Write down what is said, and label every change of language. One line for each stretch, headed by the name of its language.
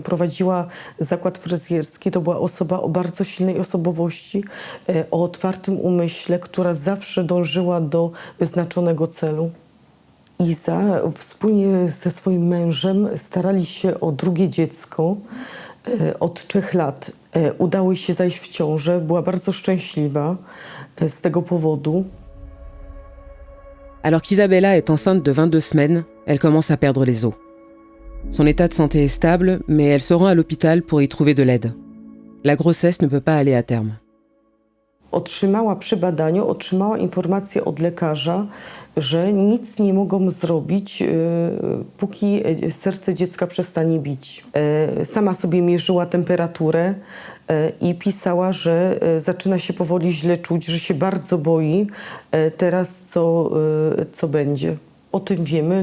Polish: Prowadziła zakład fryzjerski. To była osoba o bardzo silnej osobowości, o otwartym umyśle, która zawsze dążyła do wyznaczonego celu. Iza wspólnie ze swoim mężem starali się o drugie dziecko od 3 lat. Udało jej się zajść w ciążę, była bardzo szczęśliwa z tego powodu.
French: Alors qu'Isabella est enceinte de 22 semaines, elle commence à perdre les os. Son état de santé est stable, mais elle se rend à l'hôpital pour y trouver de l'aide. La grossesse ne peut pas aller à terme.
Polish: Przy badaniu otrzymała informację od lekarza, że nic nie mogą zrobić, póki serce dziecka przestanie bić. Sama sobie mierzyła temperaturę i pisała, że zaczyna się powoli źle czuć, że się bardzo boi teraz, co będzie. O tym wiemy.